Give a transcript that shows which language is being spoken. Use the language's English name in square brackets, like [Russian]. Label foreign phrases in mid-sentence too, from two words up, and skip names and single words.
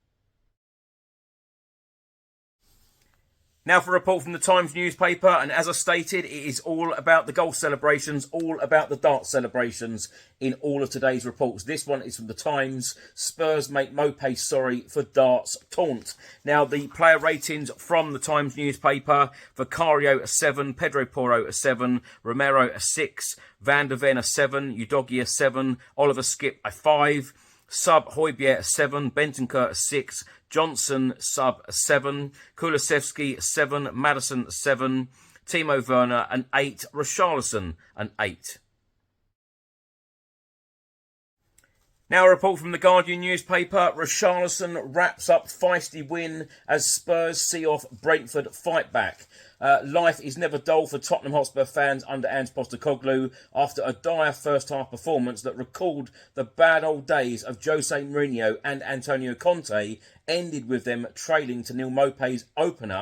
[English] Now for a report from the Times newspaper, and as I stated, it is all about the goal celebrations, all about the dart celebrations in all of today's reports. This one is from the Times. "Spurs make Maupay sorry for darts taunt." Now the player ratings from the Times newspaper: Vicario a 7, Pedro Porro a 7, Romero a 6, Van der Ven a 7, Udogie a 7, Oliver Skip a 5, Sub Højbjerg a 7, Bentancur a 6, Johnson sub a 7, Kulusevski a 7, Maddison a 7, Timo Werner an 8, Richarlison an 8. Now a report from the Guardian newspaper: Richarlison wraps up feisty win as Spurs see off Brentford fight back. Life is never dull for Tottenham Hotspur fans under Ange Postecoglou after a dire first-half performance that recalled the bad old days of Jose Mourinho and Antonio Conte ended with them trailing to Neil Maupay's opener.